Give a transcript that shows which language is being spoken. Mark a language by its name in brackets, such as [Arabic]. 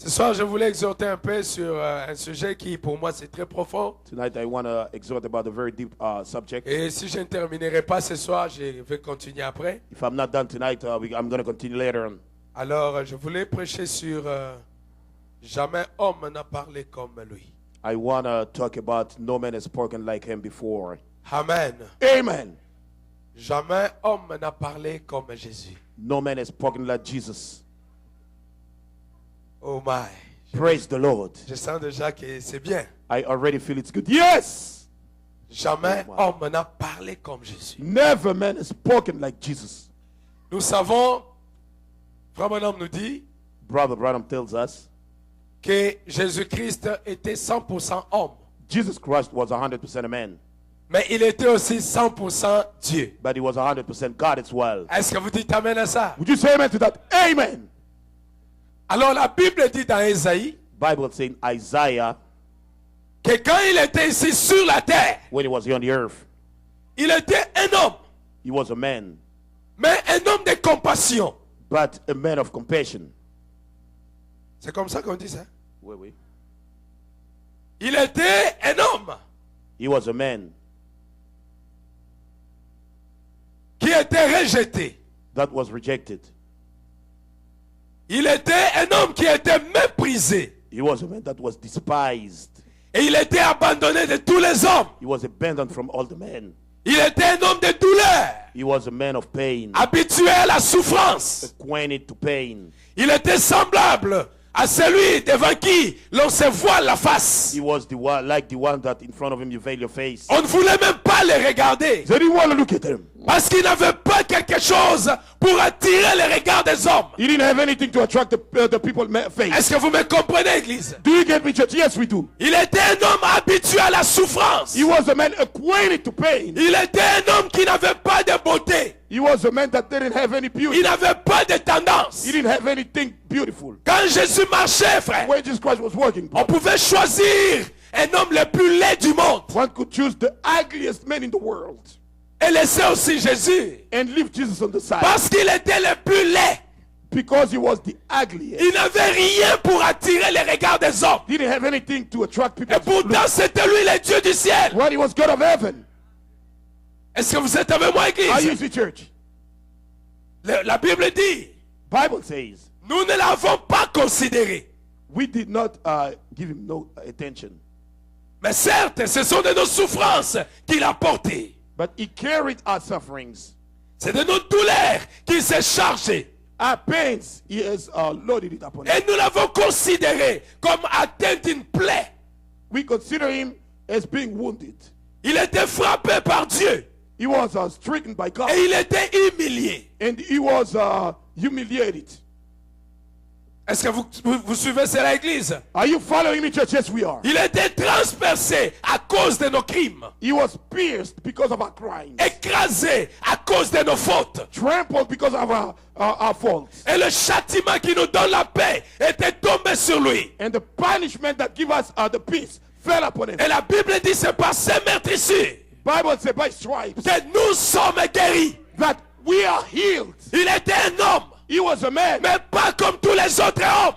[French] Ce soir, je voulais exhorter un peu sur un sujet qui, pour moi, c'est très profond. [English] Tonight I want to exhort about a very deep subject. [French] Et si je ne terminerai pas ce soir, je vais continuer après. [English] If I'm not done tonight, I'm going to continue later on. [French] Alors, je voulais prêcher sur jamais homme n'a parlé comme lui. [English] I want to talk about no man has spoken like him before. Amen. Amen. [French] Jamais homme n'a parlé comme Jésus. [English] No man has spoken like Jesus. Oh my. Praise the Lord. [French] Je sens déjà que c'est bien. [English] I already feel it's good. Yes. [French] Jamais homme n'a parlé comme Jésus. [English] Never man has spoken like Jesus. [French] Nous savons, Frère Branham nous dit, [English] Brother Branham tells us [French] que Jésus-Christ était 100% homme. [English] Jesus Christ was 100% a man. [French] Mais il était aussi 100% Dieu. [English] But he was 100% God as well. [French] Est-ce que vous dites amen à ça? [English] Would you say amen to that? Amen. [French] Alors la Bible dit dans Ésaïe [English] Bible saying Isaiah, [French] que quand il était ici sur la terre, [English] when he was here on the earth, [French] il était un homme, [English] he was a man, [French] mais un homme de compassion. [English] but a man of compassion. [French] C'est comme ça qu'on dit ça. Oui, oui. Il était un homme [English] He was a man [French] qui était rejeté. [English] that was rejected. [French] Il était un homme qui était méprisé. [English] He was a man that was despised. [French] Et il était abandonné de tous les hommes. [English] He was abandoned from all the men. [French] Il était un homme de douleur, [English] He was a man of pain, [French] habitué à la souffrance. [English] acquainted to pain. [French] Il était semblable à celui devant qui l'on se voile la face. [English] He was the one, like the one that in front of him you veil your face. [French] On ne voulait même pas le regarder [English] They didn't want to look at him. [French] parce qu'il n'avait pas quelque chose pour attirer les regards des hommes. [English] He didn't have anything to attract the people's face. [French] Est-ce que vous me comprenez, Église? [English] Do you get me, church? Yes, we do. [French] Il était un homme habitué à la souffrance. [English] He was a man acquainted to pain. [French] Il était un homme qui n'avait pas de beauté. [English] He was a man that didn't have any [French] Il [English] beauty. [French] n'avait pas de tendance. [English] He didn't have anything beautiful. [French] Quand Jésus marchait, frère, [English] When Jesus Christ was working, [French] on pouvait choisir un homme le plus laid du monde [English] one could choose the ugliest man in the world [French] et laisser aussi Jésus [English] and leave Jesus on the side [French] parce qu'il était le plus laid. [English] because he was the ugliest. [French] Il n'avait rien pour attirer les regards des hommes. [English] He didn't have anything to attract people. [French] Et pourtant, c'était lui le Dieu du ciel. [English] When he was God of heaven. [French] Est-ce que vous êtes avec moi, [English] Are you [French] Église? [English] the church? [French] La Bible dit, [English] Bible says [French] nous ne l'avons pas considéré. [English] we did not give him no attention, [French] Mais certes, ce sont de nos souffrances qu'il a portées. [English] but he carried our sufferings, [French] C'est de nos douleurs qu'il s'est chargé. [English] our pains. He has loaded it upon [French] Et [English] him. [French] nous l'avons considéré comme atteint d'une plaie. [English] We consider him as being wounded. [French] Il était frappé par Dieu. [English] He was stricken by God, [French] Et il était humilié. [English] and he was humiliated. [French] Est-ce que vous suivez cela, Église? [English] Are you following me, church? Yes, we are. [French] Il était transpercé à cause de nos crimes. [English] He was pierced because of our crimes, [French] Écrasé à cause de nos fautes. [English] trampled because of our faults. [French] Et le châtiment qui nous donne la paix était tombé sur lui. [English] And the punishment that give us the peace fell upon him. [French] Et la Bible dit c'est par ces meurtrissures [English] Bible says by stripes [French] que nous sommes guéris. [English] that we are healed. [French] Il était un homme, [English] He was a man, [French] mais pas comme tous les autres hommes.